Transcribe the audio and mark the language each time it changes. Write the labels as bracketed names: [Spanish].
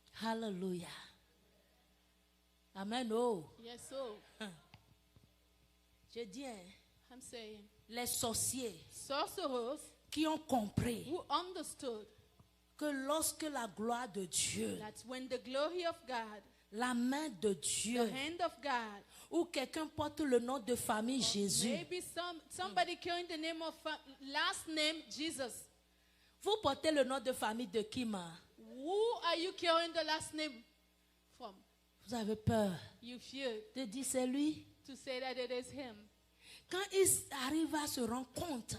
[English] Hallelujah. Amen. Oh. Yes, so [French] Je dis, [English] I'm saying, [French] les sorciers [English] sorcerers [French] qui ont compris [English] who understood [French] que lorsque la gloire de Dieu, [English] that when the glory of God, [French] la main de [English] the [French] Dieu, [English] hand of God, [French] ou quelqu'un porte le nom de famille Jésus, [English] maybe somebody carrying the name of last name Jesus. [French] vous portez le nom de famille de qui, ma? [English] Who are you carrying the last name from? [French] Vous avez peur [English] You fear [French] de dire c'est lui. [English] to say that it is him. [French] Quand ils arrivent à se rendre compte